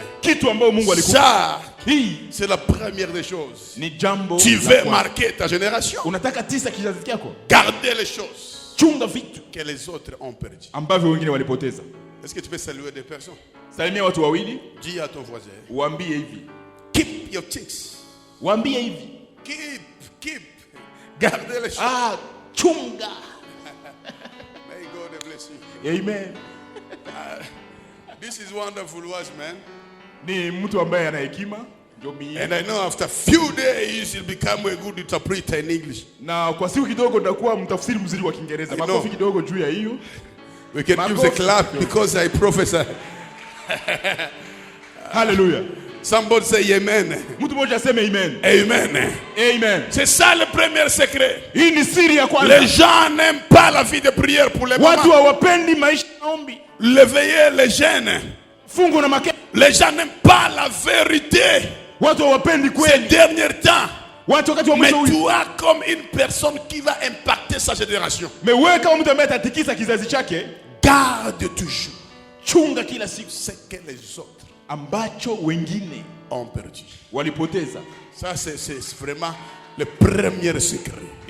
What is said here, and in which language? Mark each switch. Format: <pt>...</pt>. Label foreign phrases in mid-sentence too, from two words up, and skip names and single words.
<fr>Ça, c'est la première des choses. Tu veux marquer ta génération, garder les choses que les autres ont perdues. Est-ce que tu peux saluer des personnes? Dis à ton voisin,</fr> <en>keep your things. Keep.</en> <fr>Gardez les choses.</fr> <en>May God bless you. Amen. This is wonderful words, man.</en> <sw>Ni mtu ambaye ana hekima.</sw> <en>And I know after a few days you'll become a good interpreter in English.</en> <sw>Na kwa siku kidogo nitakuwa mtafsiri mzuri wa Kiingereza. Makofi kidogo juu ya hiyo.</sw> <en>We can use a clap because I prophesy. Hallelujah. Somebody say amen.</en> <sw>Mtu mmoja aseme amen. Amen. Amen.</sw> <fr>C'est ça le premier secret.</fr> <sw>Hii ni siri ya kwanza.</sw> <fr>Les gens n'aiment pas la vie de prière pour les</fr> <sw>watu hawapendi maisha ya maombi.</sw> <fr>L'éveiller les jeunes.</fr> <sw>Fungu na makesha.</sw> <fr>Les gens n'aiment pas la vérité.</fr> <sw>Watu hawapendi kweli.</sw> <fr>Ces derniers temps, Mais toi, comme une personne qui va impacter sa génération, garde toujours ce que les autres ont perdu. Ça, c'est vraiment le premier secret.</fr>